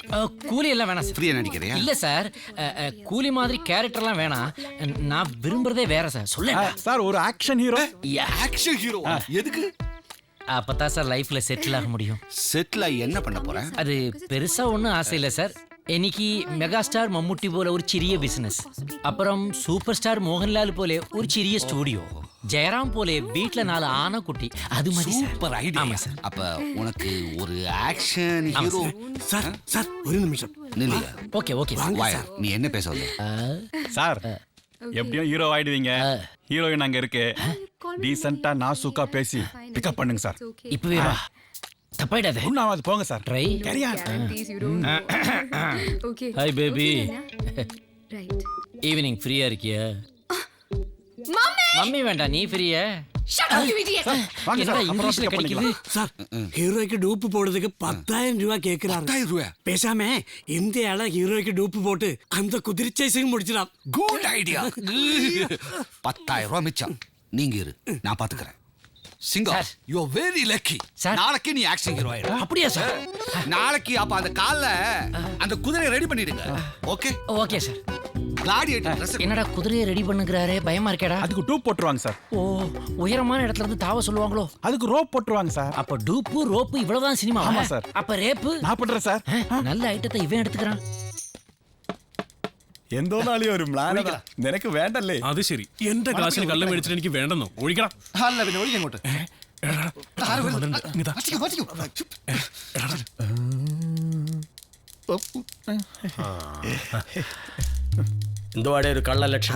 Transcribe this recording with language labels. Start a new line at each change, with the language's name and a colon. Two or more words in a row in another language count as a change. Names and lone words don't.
Tamil: கூலி எல்லாம் வேணாம் சார் ஃப்ரீயா நடிக்கிறியா இல்ல சார் கூலி மாதிரி கேரக்டர்லாம் வேணாம் நான் விரும்புறதே வேற சார் சொல்ல சார் ஒரு
English: action hero action hero எதுக்கு
Tamil: அப்பதான் சார் லைஃப்ல செட்டில் ஆக முடியும் செட்டில் ஆகி என்ன பண்ண போறேன் அது பெருசா ஒன்றும் ஆசை இல்லை சார்
Malayalam: എനിക്ക് മെഗാസ്റ്റാർ മമ്മൂട്ടി പോലെ ഒരു ചെറിയ ബിസിനസ് അപ്പുറം സൂപ്പർ സ്റ്റാർ മോഹൻലാൽ പോലെ ഒരു ചെറിയ സ്റ്റുഡിയോ
Tamil: ஜெயராம் போலே வீட்ல 4 ஆனைக்குட்டி அது மாதிரி
English: super idea
Tamil: சார் அப்ப உனக்கு ஒரு
English: action hero
Tamil: சார் சார் ஒரு நிமிஷம் நில்லையா ஓகே ஓகே நீ என்ன பேச வந்த சார் எப்படியும் ஹீரோ ஆயிடுவீங்க ஹீரோயின் அங்க இருக்கு டீசென்ட்டா நாசூக்கா பேசி பிக்கப் பண்ணுங்க சார் இப்பவே வா தப்பாயிடாதே ஒண்ணாவது போங்க சார் ட்ரை கேரியா
English: hi baby evening
Tamil: ஃப்ரீயா இருக்கியா மாமா மம்மி வேண்டாம் நீ ஃப்ரீயே
English: Shut up, you idiot!
Tamil: என்னடா இங்கிலீஷ்ல கிடைக்குது சார் ஹீரோய்க்கு டூப்பு போடுறதுக்கு 10,000 ரூபாய் கேட்கிறாரு. 10,000 ரூபாய் பேசாம இந்த ஆள ஹீரோய்க்கு டூப்பு போட்டு அந்த குதிரை சேசிங் முடிச்சிடாம்.
English: good idea.
Tamil: 10,000 ரூபாய் மிச்சம். நீங்க இரு, நான் பாத்துக்கிறேன். சிங்கம்,
English: you are very lucky.
Tamil: நாளைக்கு நீ
English: action hero
Tamil: ஆயிடு. அப்படியா சார்? நாளைக்கு அப்ப அந்த கால்ல அந்த குதிரையை ரெடி பண்ணிடுங்க. ஓகே ஓகே சார்.
English: gladiator dress
Tamil: என்னடா குதிரையை ரெடி பண்ணுகிறாரே, பயமா இருக்கேடா. அதுக்கு டூப் போட்டுருவாங்க சார். ஓ, உயரமான இடத்துல இருந்து தாவ சொல்லுவாங்களோ? அதுக்கு ரோப் போட்டுருவாங்க சார். அப்ப டூப்பு ரோப்பு இவ்வளவுதான் சினிமா? ஆமா சார். அப்ப ரேப்பு நான் பண்றேன் சார். நல்ல ஐட்டத்தை ഇവൻ എടുத்துக்கறான்.
Malayalam: എന്തോ നാളെ ഒരു പ്ലാനടാ. നിനക്ക് വേണ്ടല്ലേ? അത് ശരി. എന്റെ കാശിന് കള്ളം മേടിച്ചിട്ട് എനിക്ക് വേണ്ടെന്നോ? ഒഴിക്കണം. അല്ല പിന്നെ ഒഴിക്കാൻ അങ്ങോട്ട്. എന്തുവാടേ ഒരു കള്ള ലക്ഷണം?